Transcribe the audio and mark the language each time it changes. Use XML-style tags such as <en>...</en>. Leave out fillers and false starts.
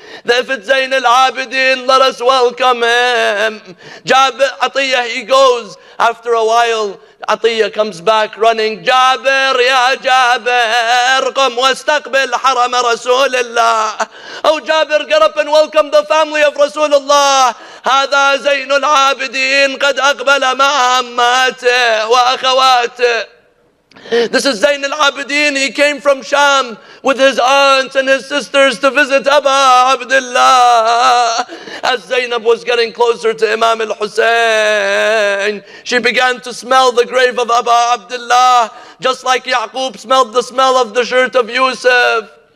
<en>If it's Zayn al-Abidin, let us welcome him. Atiyah, he goes. After a while, Atiyah comes back running.</en> <ar>Jabir, ya Jabir, qum wastaqbil haram Rasulillah.</ar> <en>Oh Jabir, get up and welcome the family of Rasulullah.</en> <ar>هذا زين العابدين قد أقبل مع عماته وأخواته.</ar> <en>This is Zayn al-Abidin. He came from Sham with his aunts and his sisters to visit Aba Abdillah. As Zainab was getting closer to Imam al-Hussein, she began to smell the grave of Aba Abdillah, just like Yaqub smelled the smell of the shirt of Yusuf.</en>